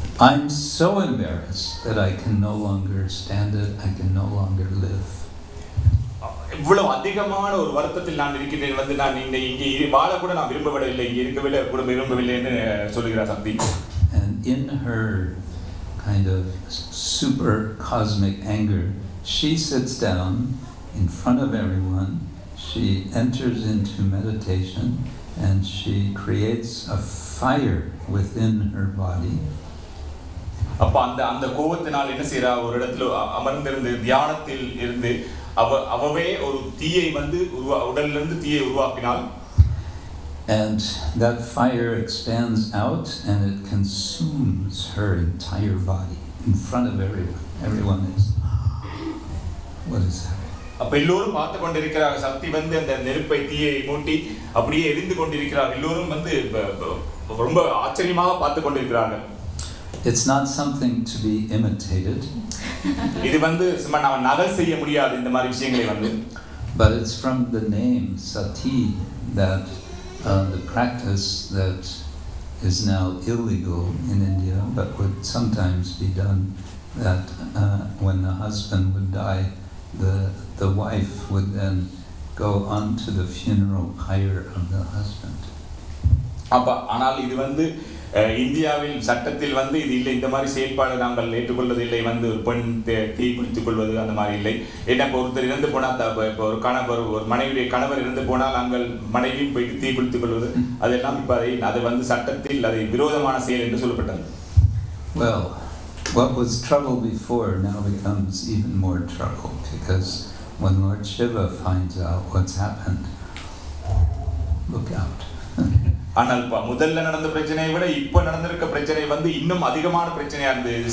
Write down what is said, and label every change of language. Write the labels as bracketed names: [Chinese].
[English] I'm so embarrassed that I can no longer stand it. I can no longer live. [Tamil] இவ்வளவு அதிகமான ஒரு வருத்தத்தில் நான் இருக்கின்றேன் வந்து நான் இங்கே வாழ கூட நான் விரும்பவில்லை இங்கே இருக்கவில்லை கூட விரும்பவில்லை என்று சொல்லுகிறார் சக்தி. [English] And in her kind of super cosmic anger, she sits down in front of everyone. She enters into meditation and she creates a fire within her body. [Tamil] அப்ப அந்த கோபத்தினால் என்ன செய்றா ஒரு இடத்துல அமர்ந்திருந்து தியானத்தில் இருந்து அவவே ஒரு தீயை வந்து உடலிலிருந்து தீயை உருவாக்கினாள். [English] And that fire expands out and it consumes her entire body in front of everyone. Everyone is, what is that? [Tamil] அப்ப எல்லோரும் பார்த்து கொண்டிருக்கிறாங்க. சக்தி வந்து அந்த நெருப்பை தீயை மூட்டி அப்படியே எரிந்து கொண்டிருக்கிறார்கள். எல்லோரும் வந்து ரொம்ப ஆச்சரியமாக பார்த்து கொண்டிருக்கிறார்கள். [English] It's not something to be imitated. [Tamil] இது வந்து சும்மா நாம நகல் செய்ய முடியாது இந்த மாதிரி விஷயங்களை வந்து. [English] But it's from the name Sati that the practice that is now illegal in India but would sometimes be done, that when the husband would die, the wife would then go on to the funeral pyre of the husband. [Tamil] அப்ப ஆனால் இது வந்து இந்தியாவில் சட்டத்தில் வந்து இது இல்லை. இந்த மாதிரி செயல்பாடு நாங்கள் ஏற்றுக்கொள்வது இல்லை. வந்து ஒரு பெண் தீ பிடித்துக் கொள்வது அந்த மாதிரி இல்லை. ஏன்னா இப்போ ஒருத்தர் இறந்து போனால் இப்போ ஒரு மனைவியுடைய கணவர் இறந்து போனால் நாங்கள் மனைவியும் போயிட்டு தீ பிடித்துக் கொள்வது அதெல்லாம் இப்போ அது வந்து சட்டத்தில் அது விரோதமான செயல் என்று சொல்லப்பட்டது. [English] Well, what was trouble before now becomes even more trouble, because when Lord Shiva finds out what's happened, look out. [Tamil] ஆனால் முதல்ல நடந்த பிரச்சனையை விட இப்ப நடந்திருக்க பிரச்சனை வந்து இன்னும் அதிகமான பிரச்சனையா இருந்தது.